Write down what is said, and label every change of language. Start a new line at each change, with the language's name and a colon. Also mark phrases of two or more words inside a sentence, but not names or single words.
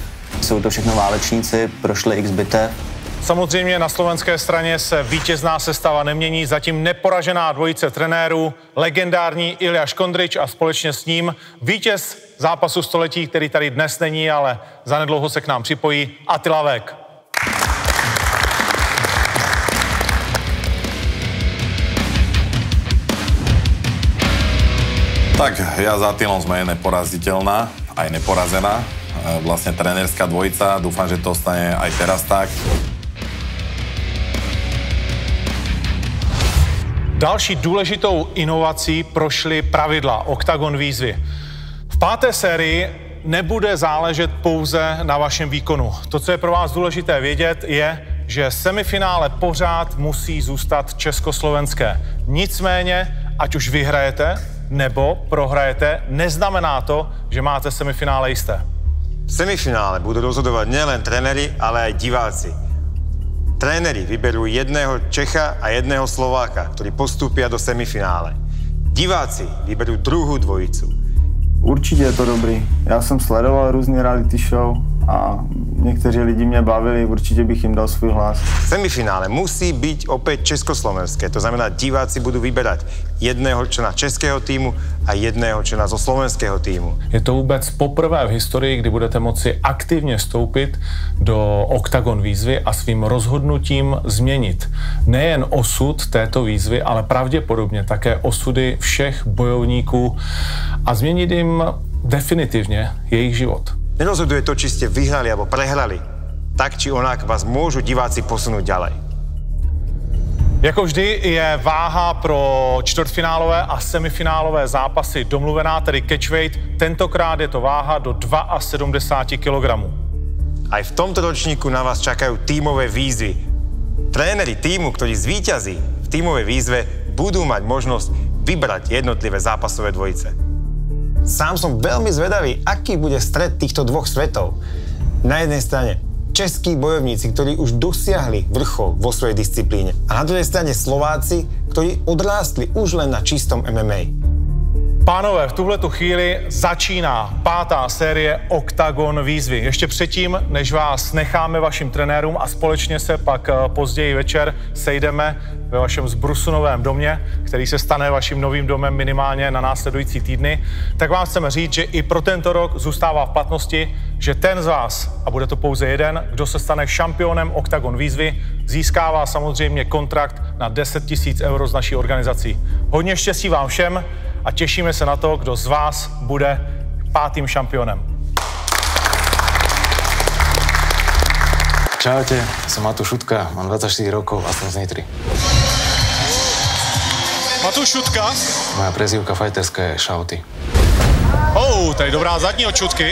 Czech: Jsou to všechno válečníci, prošli x bitev. Samozřejmě na slovenské straně se vítězná sestava nemění, zatím neporažená dvojice trenérů, legendární Ilja Škondrič a společně s ním vítěz zápasu století, který tady dnes není, ale zanedlouho se k nám připojí, Attila Vek.
Slovak: Tak ja za Attilom sme neporaziteľná, aj neporazená. Vlastne trenérska dvojica, dúfam, že to ostane aj teraz tak.
Czech: Další důležitou inovací prošly pravidla Octagon výzvy. V 5. sérii nebude záležet pouze na vašem výkonu. To, co je pro vás důležité vědět, je, že semifinále pořád musí zůstat československé. Nicméně, ať už vyhrajete nebo prohrajete, neznamená to, že máte semifinále jisté.
Slovak: V semifinále budú rozhodovať nielen tréneri, ale aj diváci. Tréneri vyberú jedného Čecha a jedného Slováka, ktorí postúpia do semifinále. Diváci vyberú druhú dvojicu.
Czech: Určitě je to dobrý. Já jsem sledoval různé reality show a někteří lidi mě bavili, určitě bych jim dal svůj hlas.
Slovak: V semifinále musí byť opäť československé, to znamená, diváci budú vyberať jedného člena českého týmu a jedného člena zo slovenského týmu.
Czech: Je to vůbec poprvé v historii, kdy budete moci aktivně vstoupit do Octagon výzvy a svým rozhodnutím změnit nejen osud této výzvy, ale pravděpodobně také osudy všech bojovníků a změnit jim definitivně jejich život.
Slovak: Nerozhoduje to, či ste vyhrali alebo prehrali. Tak či onak vás môžu diváci posunúť ďalej.
Czech: Jako vždy je váha pro čtvrtfinálové a semifinálové zápasy domluvená, tedy catchweight. Tentokrát je to váha do 72 kg.
Slovak: Aj v tomto ročníku na vás čakajú tímové výzvy. Tréneri tímu, ktorí zvíťazí v tímovej výzve, budú mať možnosť vybrať jednotlivé zápasové dvojice. Sám som veľmi zvedavý, aký bude stret týchto dvoch svetov. Na jednej strane českí bojovníci, ktorí už dosiahli vrchol vo svojej disciplíne. A na druhej strane Slováci, ktorí odrástli už len na čistom MMA.
Czech: Pánové, v tuhletu chvíli začíná 5. série Oktagon výzvy. Ještě předtím, než vás necháme vašim trenérům a společně se pak později večer sejdeme ve vašem zbrusunovém domě, který se stane vaším novým domem minimálně na následující týdny, tak vám chceme říct, že i pro tento rok zůstává v platnosti, že ten z vás, a bude to pouze jeden, kdo se stane šampionem Oktagon výzvy, získává samozřejmě kontrakt na 10 000 € z naší organizací. Hodně štěstí vám všem a těšíme se na to, kdo z vás bude 5. šampionem.
Slovak: Čaute, som Matúš Šutka, mám 24 rokov a som z Nitry. Matúš Šutka? Moja prezývka fajterská je Šauty.
Czech: Tady dobrá zadní od Šutky.